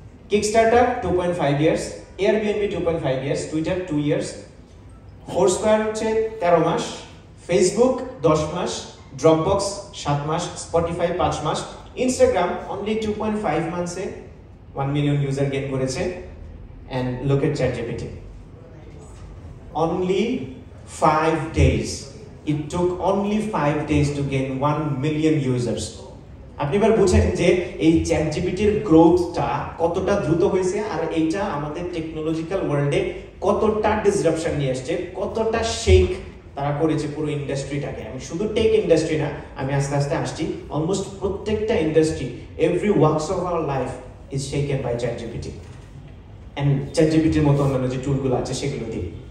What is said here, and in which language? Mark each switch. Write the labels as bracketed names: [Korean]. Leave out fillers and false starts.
[Bangla] Kickstarter 2.5 years, Airbnb 2.5 years, Twitter 2 years, ফোরস্কোয়ার হচ্ছে 13 মাস, Facebook 10 মাস, Dropbox 7 মাস, Spotify 5 মাস, Instagram only 2.5 মান্থসে 1 million user gain করেছে। [English] And look at ChatGPT, only 5 days. It took only 5 days to gain 1 million users. [Bangla] আপনি এবার বুঝেন যে এই চ্যাটজিপিটির গ্রোথটা কতটা দ্রুত হয়েছে, আর এইটা আমাদের টেকনোলজিক্যাল ওয়ার্ল্ডে কতটা ডিসরাপশন নিয়ে আসছে, কতটা শেক তারা করেছে পুরো ইন্ডাস্ট্রিটাকে। আমি শুধু টেক ইন্ডাস্ট্রি না, আমি আস্তে আস্তে আসছি অলমোস্ট প্রত্যেকটা industry, [English] every works of our life is shaken by ChatGPT [Bangla] and ChatGPTর মতো অন্যান্য যে টুলগুলো আছে সেগুলো দিয়ে।